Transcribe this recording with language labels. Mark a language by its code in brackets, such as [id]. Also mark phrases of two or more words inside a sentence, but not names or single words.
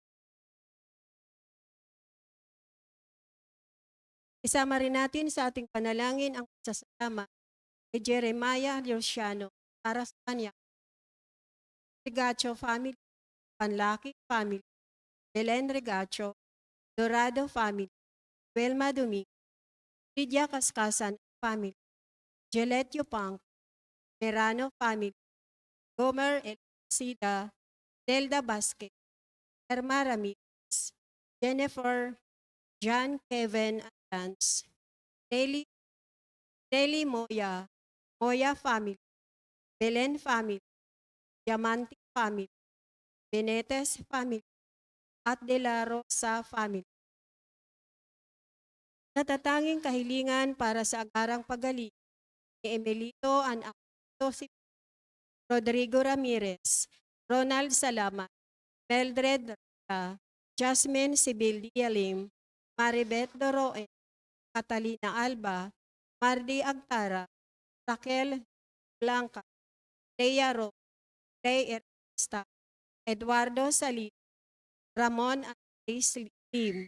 [tl] Isama rin natin sa ating panalangin ang pasasalamat kay Jeremiah Luciano para sa kanya, Regacho Family, Panlaki Family, Belen Regacho, Dorado Family, Welma Domingo, Lydia Kaskasan Family, Geletio Pang, Merano Family, Gomer Elcida, Delda Basque, Irma Ramirez, Jennifer, John Kevin Adams, Nelly Moya, Moya Family, Belen Family, Diamante Family, Benetes Family, at De La Rosa Family. Natatanging kahilingan para sa agarang pagaling ni Emilito Anacto, si Rodrigo Ramirez, Ronald Salamat, Mildred Rita, Jasmine Sibil Dialim, Maribeth Doroe, Catalina Alba, Mardi Agtara, Raquel Blanca, Leia Ro, Ray Ernesta, Eduardo Salit, Ramon Andres Lim,